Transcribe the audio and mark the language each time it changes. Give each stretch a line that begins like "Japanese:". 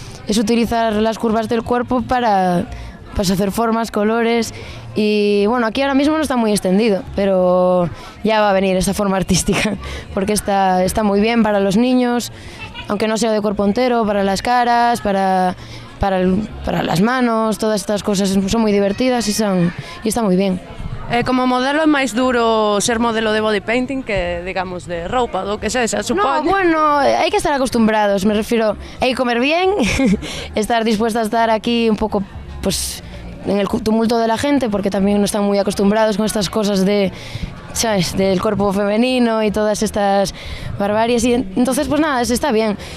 Spanish: Es utilizar las curvas del cuerpo para hacer formas, colores y bueno, aquí ahora mismo no está muy extendido, pero ya va a venir esa forma artística porque está muy bien para los niños, aunque no sea de cuerpo entero, para las caras, para las manos, todas estas cosas son muy divertidas y está muy bien.
Galician: Como modelo é máis duro ser modelo de body painting que, digamos, de roupa, do que sexa, supoño.
Spanish: No, bueno, hay que estar acostumbrados, me refiero, hay que comer bien, estar dispuesta a estar aquí un poco, pues, en el tumulto de la gente, porque también no están muy acostumbrados con estas cosas de, ¿sabes?, del cuerpo femenino y todas estas barbaries, y entonces, pues nada, está bien.